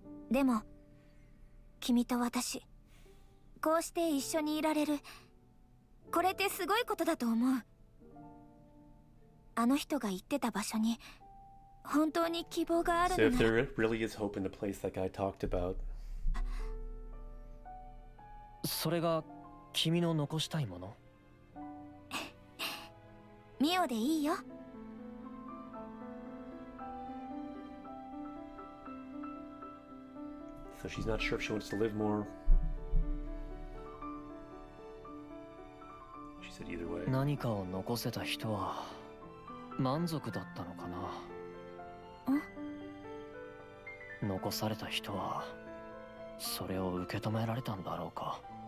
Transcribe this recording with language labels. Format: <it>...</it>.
<ja>でも君と私、こうして一緒にいられる、これってすごいことだと思う。あの人が言ってた場所に本当に希望がある</ja> <en>So if</en> <ja>なら。</ja> <en>there really is hope in the place that guy talked about.</en> <ja>それが君の残したいもの。ミオでいいよ。</ja> <en>So she's not sure if she wants to live more. She said either way.</en> <ja>何かを残せた人は満足だったのかな。残された人はそれを受け止められたんだろうか。</ja>